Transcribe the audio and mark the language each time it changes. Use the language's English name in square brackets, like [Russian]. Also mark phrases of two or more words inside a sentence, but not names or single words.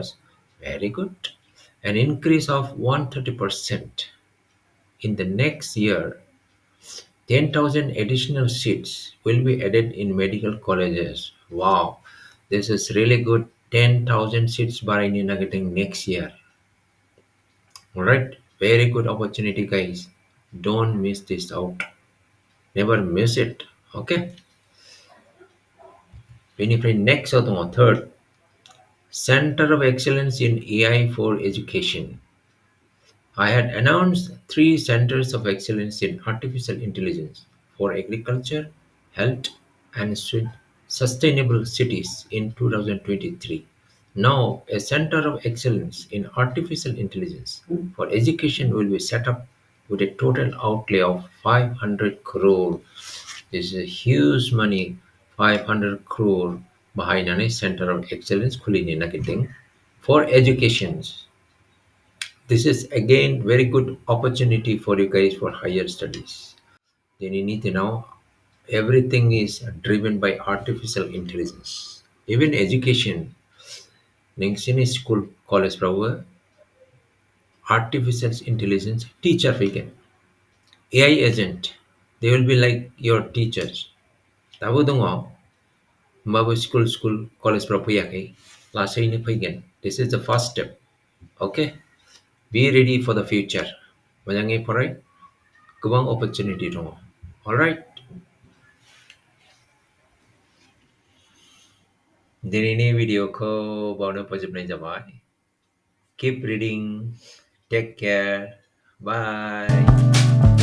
[English] Very good. An increase of 130%. In the next year, 10,000 additional seats will be added in medical colleges. Wow, this is really good. 10,000 seats [Bodo] बारायनो नागिरदों [English] next year. Alright, very good opportunity guys. Don't miss this out. Never miss it. Okay. [Bodo] बेनिफ्राय नेक्स्टआव दङ थर्ड, [English] Center of Excellence in AI for Education. I had announced 3 centers of excellence in artificial intelligence for agriculture, health, and sustainable cities in 2023. Now, a center of excellence in artificial intelligence for education will be set up with a total outlay of 500 crore. This is a huge money, 500 crore behind a center of excellence [Bodo] खुलिने नागिरदों [English] for education. This is again very good opportunity for you guys for higher studies. Then you need to know everything is driven by artificial intelligence. Even education, नोंसिनि school college फ्रावबो artificial intelligence teacher फैगोन. AI agent, they will be like your teachers. [Bodo] दाबो दङ, होमबाबो [English] school college [Bodo] फ्राव फैयाखै, लासैनो फैगोन. [English] This is the first step. Okay. Be ready for the future. [Bodo] मोजाङै फराय, गोबां opportunity दङ. Alright. दिनैनि भिडियोखौ बावनो फोजोबनाय जाबाय. [English] Keep reading. Take care. Bye.